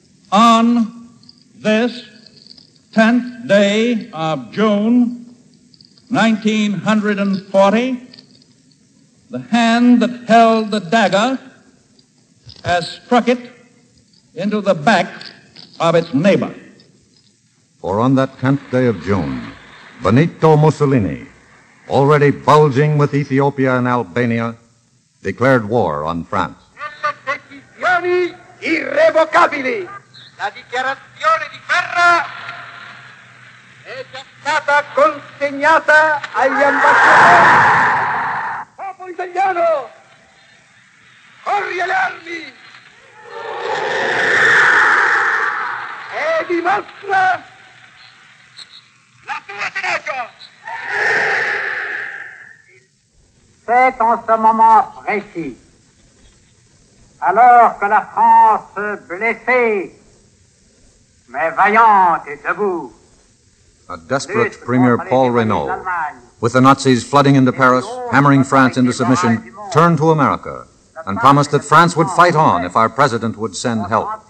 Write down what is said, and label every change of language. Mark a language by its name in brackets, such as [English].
[English] On this 10th day of June 1940, the hand that held the dagger has struck it into the back of its neighbor. For on that 10th day of June, Benito Mussolini, already bulging with Ethiopia and Albania, declared war on France. [Italian] Irrevocabile. La dichiarazione di guerra è già stata consegnata agli ambasciatori. Popolo italiano, corri alle armi e dimostra la tua tenacia. [French] C'est en ce moment précis, alors que la France blessée, mais vaillante et debout. [English] A desperate Premier Paul Reynaud, with the Nazis flooding into Paris, hammering France into submission, turned to America and promised that France would fight on if our president would send help.